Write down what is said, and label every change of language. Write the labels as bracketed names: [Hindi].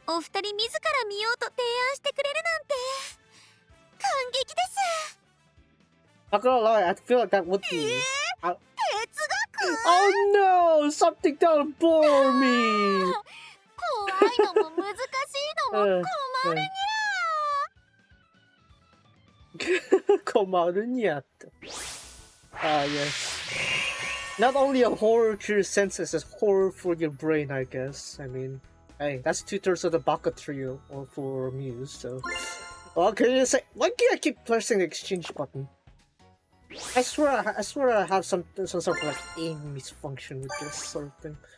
[Japanese] お二人自ら見ようと提案してくれるなんて感激です。 [English] Not gonna lie, I feel like that would be. [Japanese] 哲学 [English] Oh no! Something that'll bore me! [Japanese] 怖いのも難しいのも困るにゃ。 [English] Komarunya. Yes. Not only a horror to your senses, it's horror for your brain, I guess. I mean, Hey, that's 2/3 of the Baka trio or for Muse, so... Well, can you say... Why do I keep pressing the exchange button? I swear I have some sort of like aim misfunction with this sort of thing.